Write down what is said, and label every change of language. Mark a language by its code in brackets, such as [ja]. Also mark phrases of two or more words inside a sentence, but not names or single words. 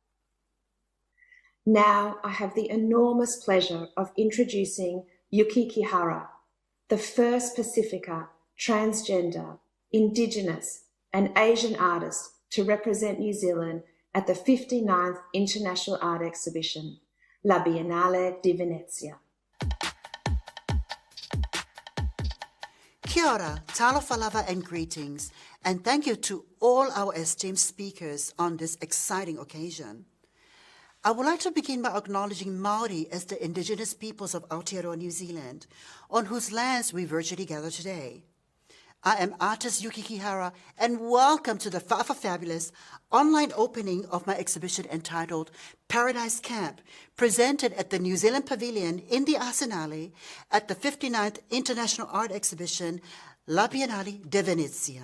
[en] Now I have the enormous pleasure of introducing Yuki Kihara, the first Pasifika, transgender, Indigenous and Asian artist to represent New Zealand at the 59th International Art Exhibition, La Biennale di Venezia. [mi] Kia ora, [sm] talofa lava [en] and greetings, and thank you to all our esteemed speakers on this exciting occasion. I would like to begin by acknowledging Māori as the Indigenous peoples of Aotearoa, New Zealand, on whose lands we virtually gather today. I am artist Yuki Kihara, and welcome to the Faʻafafine online opening of my exhibition entitled Paradise Camp, presented at the New Zealand Pavilion in the Arsenale at the 59th International Art Exhibition, La Biennale di Venezia.